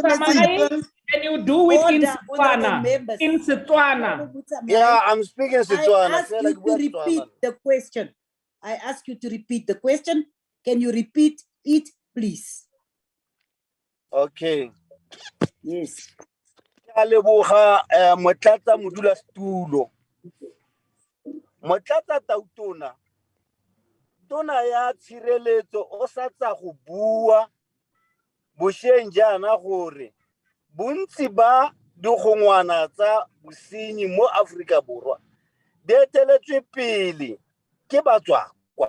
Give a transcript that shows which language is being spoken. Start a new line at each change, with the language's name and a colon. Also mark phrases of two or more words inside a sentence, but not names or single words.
English: Mutamai, can you do it in Order, honorable Setswana? members. In Setswana. Honorable Mutamai, Yeah, I'm speaking I Setswana. ask you to repeat the question. I ask you to repeat the question. Can you repeat it, please? Okay. Yes.
Tswana: Ke a leboga motlatsa modulasetulo. Motlatsa Tautona, tona ya tshireletso o sa tsa go bua bošeng jaana gore bontsi ba digongwana tsa bosenyi mo Aforika Borwa di eteletswe pele ke batswakwa.